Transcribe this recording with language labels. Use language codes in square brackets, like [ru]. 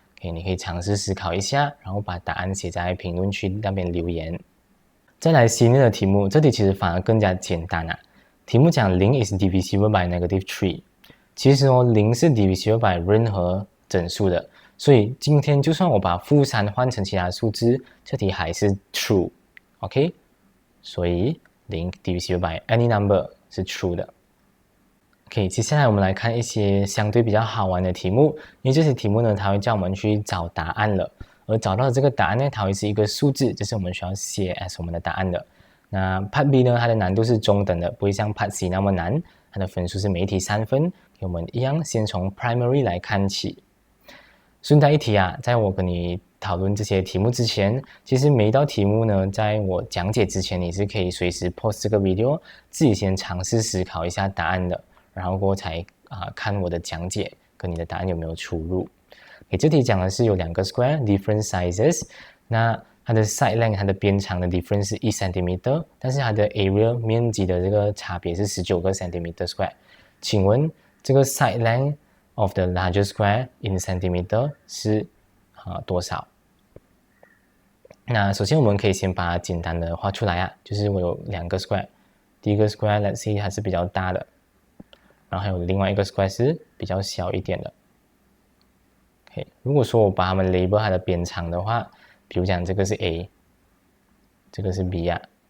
[zh] OK， 你可以尝试思考一下，然后把答案写在评论区那边留言。再来新的题目，这题其实反而更加简单啊。题目讲 [en] 0 is divisible by -3， [zh] 其实0是 divisible by 任何整数的，所以今天就算我把-3换成其他数字，这题还是 true。 OK， 所以 [en] 0 divisible by any number [zh] 是 true 的。 OK， 接下来我们来看一些相对比较好玩的题目，因为这些题目呢，它会叫我们去找答案了，而找到这个答案呢，它会是一个数字，这是我们需要写 as 我们的答案的。那 Part B 呢，它的难度是中等的，不会像 Part C 那么难，它的分数是每一题3分。我们一样先从 primary 来看起。顺带一提啊，在我跟你讨论这些题目之前，其实每一道题目呢，在我讲解之前，你是可以随时 pause 这个 video， 自己先尝试思考一下答案的，然后过后才看我的讲解跟你的答案有没有出入。这题讲的是有2个 [en] square different sizes， [zh] 那它的 side length 它的边长的 difference 是1 cm， 但是它的 area 面积的这个差别是19个 cm square。请问这个 [en] side length of the larger square in centimeter [zh] 是多少？那首先我们可以先把它简单的画出来啊，就是我有2个 square， 第一个 square [en] let's say [zh] 它是比较大的，然后还有另外一个 square 是比较小一点的。 Okay， 如果说我把它们 label 它的边长的话，比如讲这个是 A， 这个是 B 啊。